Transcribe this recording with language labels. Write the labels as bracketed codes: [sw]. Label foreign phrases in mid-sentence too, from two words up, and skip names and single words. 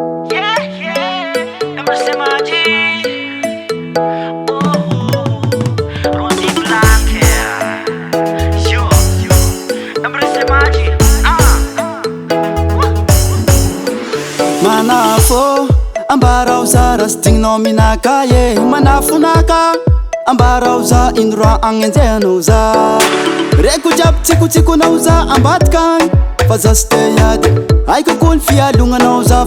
[en] Yeah, yeah. Number seven, G. Oh, Ronnie Black, yeah. Yo, yo. Number seven, G. Ah, ah. [mg] Manafo, ambarao za raha sy digninao minaka, ye. Manafo naka, ambarao za ino raha agnenjehanao za. Reko jiaby tsikotsikonao za ambadika agny. Fa za sy te hiady, haiko koa ny fialognanao za.